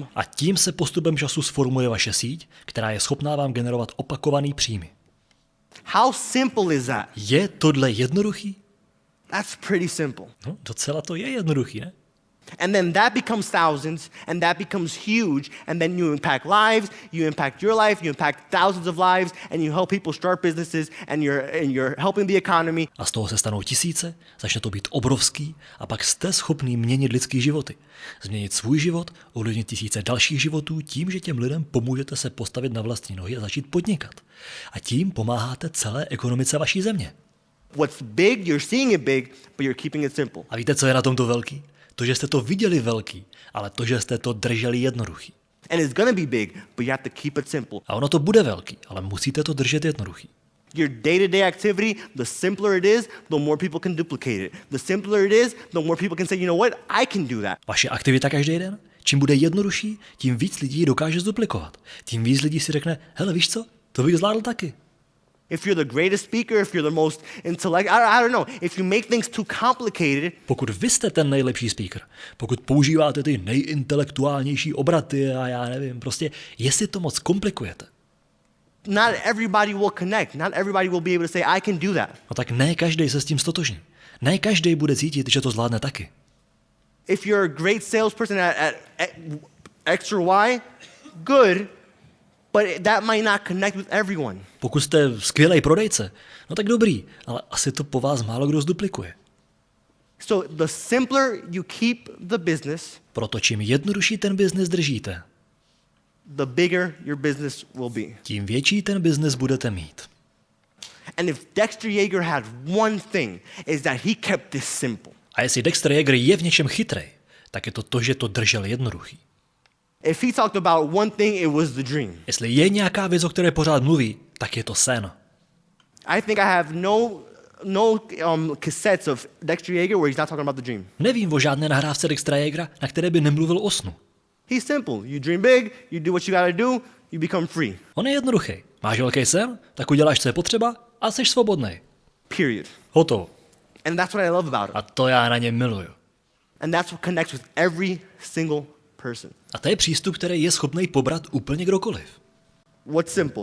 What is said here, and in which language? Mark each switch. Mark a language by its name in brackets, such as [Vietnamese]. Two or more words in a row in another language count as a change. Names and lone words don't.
[Czech] A tím se postupem času sformuje vaše síť, která je schopná vám generovat opakovaný příjmy. [English] How simple is that? [Czech] Je tohle jednoduchý? [English] That's pretty simple. [Czech] No, docela to je jednoduchý, ne? [English] And then that becomes thousands, and that becomes huge, and then you impact lives, you impact your life, you impact thousands of lives, and you help people start businesses, and you're helping the economy. [Czech] A z toho se stanou tisíce, začne to být obrovský a pak jste schopný měnit lidský životy. Změnit svůj život, ovlivnit tisíce dalších životů tím, že těm lidem pomůžete se postavit na vlastní nohy a začít podnikat. A tím pomáháte celé ekonomice vaší země. [English] What's big, you're seeing it big, but you're keeping it simple. [Czech] A víte, co je na tomto velký? To, že jste to viděli velký, ale to, že jste to drželi jednoduchý. [English] And it's gonna be big, but you have to keep it simple. [Czech] A ono to bude velký, ale musíte to držet jednoduchý. [English] Your day-to-day activity, the simpler it is, the more people can duplicate it. The simpler it is, the more people can say, you know what, I can do that. [Czech] Vaše aktivita každý den? Čím bude jednodušší, tím víc lidí dokáže zduplikovat. Tím víc lidí si řekne, hele, víš co, to bych zvládl taky. [English] If you're the greatest speaker, if you're the most I don't know, if you make things too complicated, [Czech] Pokud vy jste ten nejlepší speaker, pokud používáte ty nejintelektuálnější obraty a já nevím, prostě jestli to moc komplikujete, [English] not everybody will connect. Not everybody will be able to say, I can do that. [Czech] no tak ne každý se s tím stotožní. Ne každý bude cítit, že to zvládne taky. [English] If you're a great salesperson at X or Y, good, but that might not connect with everyone. [Czech] Pokud jste skvělý prodejce, no tak dobrý, ale asi to po vás málo kdo zduplikuje. [English] So the simpler you keep the business, [Czech] Proto čím jednodušší ten biznes držíte, [English] the bigger your business will be. [Czech] tím větší ten biznes budete mít. [English] And if Dexter Yeager had one thing, is that he kept this simple. [Czech] A jestli Dexter Yeager je v něčem chytrej, tak je to, že to držel jednoduchý. [English] If he talked about one thing, it was the dream. [Czech] Jestli je nějaká věc, o které pořád mluví, tak je to sen. [English] I think I have no cassettes of Dexter Yeager where he's not talking about the dream. [Czech] Nevím o žádné nahrávce Dextera Yeagera, na které by nemluvil o snu. [English] He's simple. You dream big, you do what you gotta do, you become free. [Czech] On je jednoduchý. Máš velký sen, tak uděláš, co je potřeba a jsi svobodný. [English] Period. [Czech] Hotovo. [English] And that's what I love about [Czech] A [English] him. [Czech] to já na něm miluju. [English] And that's what connects with every single person. [Czech] A to je přístup, který je schopný pobrat úplně kdokoliv. [English] What's simple?